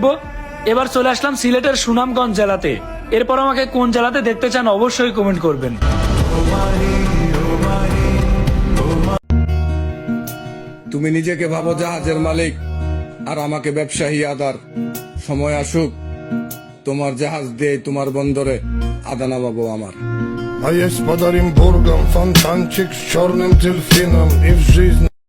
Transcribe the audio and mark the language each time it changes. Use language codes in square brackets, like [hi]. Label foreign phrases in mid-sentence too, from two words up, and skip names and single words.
[bn] এবার চলে আসলাম সিলেটের সুনামগঞ্জ জেলাতে। এরপর আমাকে কোন জেলাতে দেখতে চান অবশ্যই কমেন্ট করবেন। তুমি নিজেকে ভাবো জাহাজের মালিক আর আমাকে ব্যবসায়ী আদার। সময় আসুক, তোমার জাহাজ দিয়ে তোমার বন্দরে আদা নামাবো আমার। [ru] А есть под Оренбургом фонтанчик с черным дельфином. И в жизни